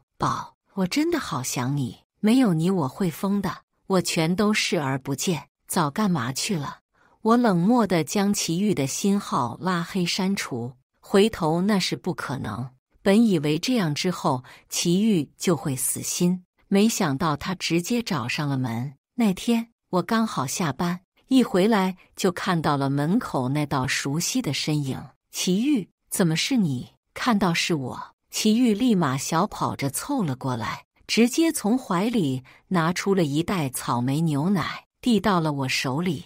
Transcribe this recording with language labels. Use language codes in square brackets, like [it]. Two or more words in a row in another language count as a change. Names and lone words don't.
[zh] 寶，我真的好想你，沒有你我會瘋的，我全都視而不見，早幹嘛去了？我冷漠地將祁煜的新號拉黑刪除，回頭那是不可能。本以為這樣之後祁煜就會死心，沒想到他直接找上了門。那天我剛好下班，一回來就看到了門口那道熟悉的身影。祁煜，怎麼是你？看到是我，祁煜立馬小跑着湊了過來，直接從懷裡拿出了一袋草莓牛奶，遞到了我手裡。